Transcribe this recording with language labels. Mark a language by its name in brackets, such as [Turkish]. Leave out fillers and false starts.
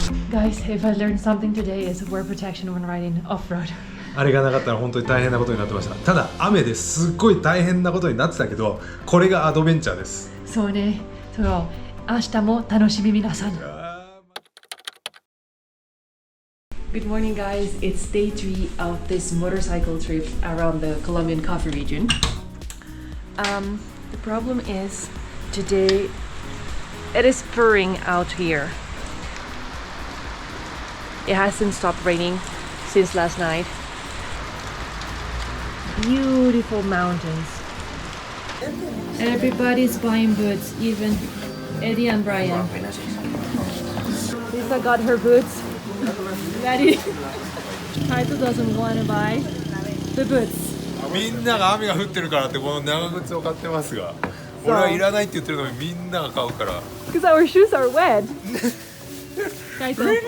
[English] Guys, if I learned something today, is wear protection when riding off-road. [Japanese] あれがなかったら本当に大変なことになってました。ただ雨ですっごい大変なことになってたけど、これがアドベンチャーです。そうね、そう、明日も楽しみ皆さん。 [English] Good morning, guys. It's day 3 of this motorcycle trip around the Colombian coffee region. The problem is today it is pouring out here. It hasn't stopped raining since last night. Beautiful mountains. Everybody's buying boots, even Eddie and Brian. Lisa got her boots. Daddy, Kaito doesn't want to buy the boots. [Japanese] みんなが雨が降ってるからってこの長靴を買ってますが、俺はいらないって言ってるのにみんなが買うから。 [English] Because our shoes are wet. Kaito,